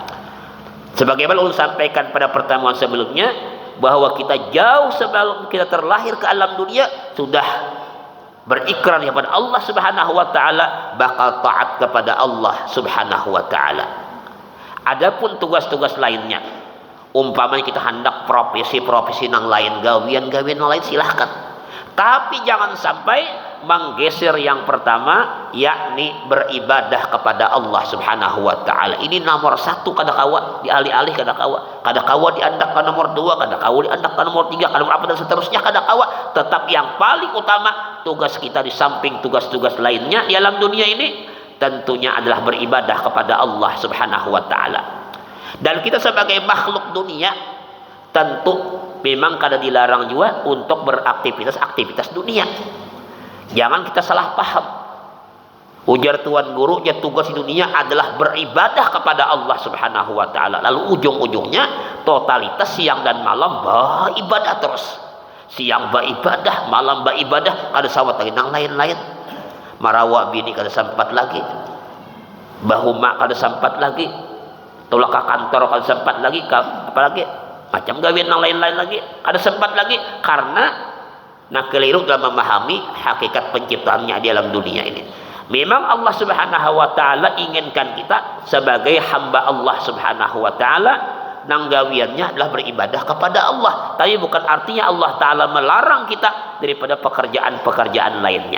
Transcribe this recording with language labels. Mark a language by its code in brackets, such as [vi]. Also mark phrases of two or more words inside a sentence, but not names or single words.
[id] Sebagaimana ulun sampaikan pada pertemuan sebelumnya, bahwa kita jauh sebelum kita terlahir ke alam dunia sudah berikrar kepada Allah [ar] سبحانه وتعالى, [id] bakal taat kepada Allah [ar] سبحانه وتعالى. [id] Adapun tugas-tugas lainnya, umpamanya kita hendak profesi-profesi yang lain, gawian-gawian yang lain, silahkan. Tapi jangan sampai menggeser yang pertama, yakni beribadah kepada Allah [ar] سبحانه وتعالى. [bjn] Ini nomor satu kada kawan. dialih-alih kada kawa diandak ke nomor 2, kada kawa diandak ke nomor 3, kada nomor apa dan seterusnya kada kawa. [id] Tetap yang paling utama tugas kita di samping tugas-tugas lainnya di alam dunia ini tentunya adalah beribadah kepada Allah [ar] سبحانه وتعالى. [id] Dan kita sebagai makhluk dunia tentu memang kada dilarang juga untuk beraktivitas dunia. Jangan kita salah paham. Ujar Tuan Guru, ya tugas di dunia adalah beribadah kepada Allah [ar] سبحانه وتعالى. [id] Lalu ujung-ujungnya totalitas siang dan malam beribadah terus. Siang beribadah, [bjn] malam beribadah, kada sawat lagi nang lain-lain. Marawa bini kada sempat lagi. Bahuma kada sempat lagi. Tolak ke kantor kada sempat lagi, apalagi macam gawean nang lain-lain lagi kada sempat lagi [id] karena keliru dalam memahami hakikat penciptaannya di alam dunia ini. Memang Allah [ar] سبحانه وتعالى [id] inginkan kita sebagai hamba Allah [ar] سبحانه وتعالى [id] nang gawiannya adalah beribadah kepada Allah. Tapi bukan artinya Allah taala melarang kita daripada pekerjaan-pekerjaan lainnya.